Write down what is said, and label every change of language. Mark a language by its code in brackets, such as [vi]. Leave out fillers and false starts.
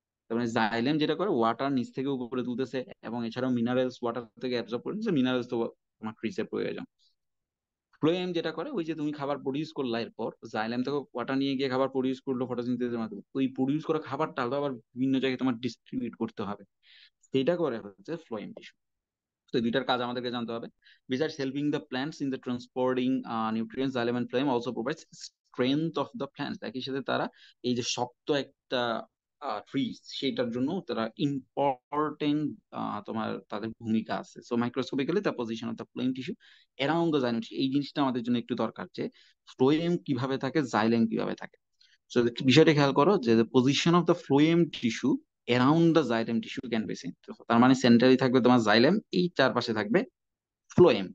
[bn] তার মানে জাইলেম যেটা করে ওয়াটার নিচ থেকে উপরে তুলতেছে, এবং এছাড়াও মিনারেলস ওয়াটার থেকে অ্যাবজর্ব করে নিচ্ছে, মিনারেলস তো তোমার ক্রিসের প্রয়োজন। ফ্লোয়েম যেটা করে ওই যে তুমি খাবার প্রডিউস করলা, এরপর জাইলেম থেকে ওয়াটার নিয়ে গিয়ে খাবার প্রডিউস করলো ফটোসিনথেসিসের মাধ্যমে, ওই প্রডিউস করা খাবারটা আলাদা আবার বিভিন্ন জায়গায় তোমার ডিস্ট্রিবিউট করতে হবে, সেটা করে হচ্ছে ফ্লোয়েম টিস্যু। তো এই দুইটার কাজ আমাদেরকে জানতে হবে। [en] Besides helping the plants in the transporting nutrients, xylem and phloem also provides strength of the plants, [bn] একই সাথে তারা এই যে শক্ত একটা ট্রিজ সেটার জন্য তারা ইম্পর্টেন্ট তোমার তাদের ভূমিকা আছে। [en] so microscopically the position of the phloem tissue around the xylem, [bn] এই জিনিসটা আমাদের জন্য একটু দরকার যে ফ্লোয়েম কিভাবে থাকে, জাইলেম কিভাবে থাকে। সো বিষয়টা খেয়াল করো যে [en] position of the phloem tissue around the xylem tissue can be seen, [bn] তার মানে সেন্টারে থাকবে তোমার জাইলেম, এই চারপাশে থাকবে ফ্লোয়েম।